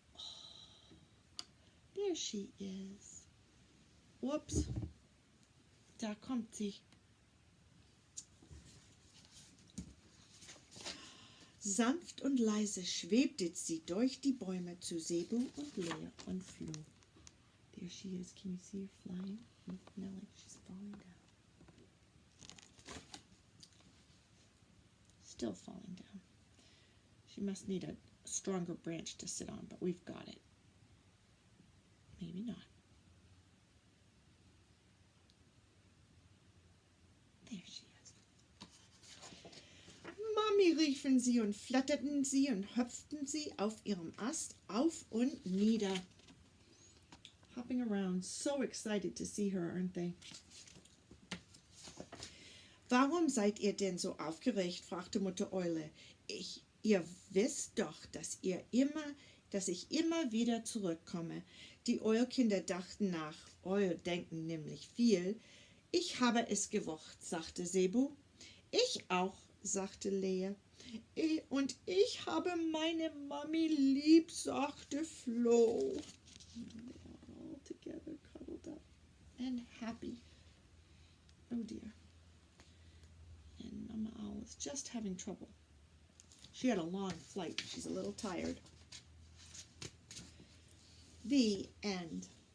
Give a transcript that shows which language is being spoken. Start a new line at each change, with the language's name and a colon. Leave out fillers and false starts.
English: Oh, there she is. Whoops.
German: Da kommt sie. Sanft und leise schwebte sie durch die Bäume zu Sebo und Lea und Flo.
English: There she is. Can you see her flying? No, like she's falling down. Still falling down. She must need a stronger branch to sit on, but we've got it. Maybe not. There she is.
German: Mami, riefen sie und flatterten sie und hüpften sie auf ihrem Ast auf und nieder.
English: Hopping around, so excited to see her, aren't they?
German: Warum seid ihr denn so aufgeregt? Fragte Mutter Eule. Ihr wisst doch, dass ich immer wieder zurückkomme. Die Eulkinder dachten nach. Eul denken nämlich viel. Ich habe es gewusst, sagte Sebo. Ich auch, sagte Lea. Und ich habe meine Mami lieb, sagte Flo.
English: They are all together, cuddled up and happy. Oh dear. And Mama Owl is just having trouble. She had a long flight. She's a little tired. The end.